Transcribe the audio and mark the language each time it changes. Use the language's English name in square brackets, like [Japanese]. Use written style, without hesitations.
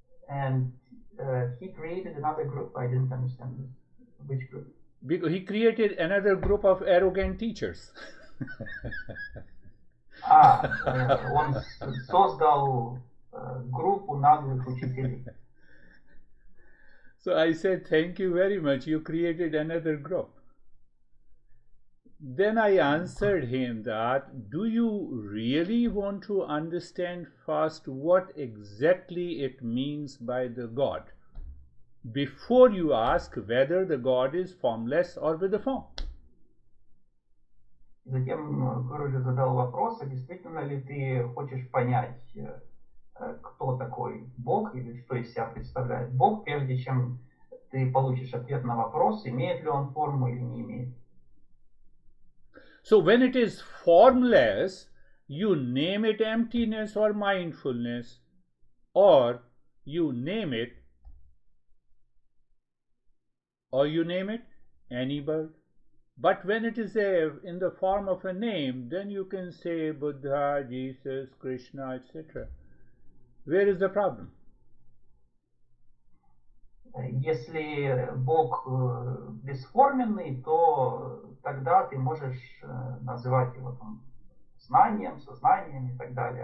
[English] And he created another group. I didn't understand this. Which group? Because he created another group of arrogant teachers. [Russian] Он создал группу наглых учителей. [English] So I said, thank you very much. You created another group. Then I answered him that, do you really want to understand first what exactly it means by the God, before you ask whether the God is formless or with a form? [Russian] Затем Гуруджи задал вопрос, а действительно ли ты хочешь понять, кто такой Бог или что из себя представляет Бог, прежде чем ты получишь ответ на вопрос, имеет ли он форму или не имеет. [English] So when it is formless, you name it emptiness or mindfulness, or you name it any bird. But when it is in the form of a name, then you can say Buddha, Jesus, Krishna, etc. Where is the problem? [Russian] Если Бог бесформенный, то тогда ты можешь называть его там знанием, сознанием и так далее.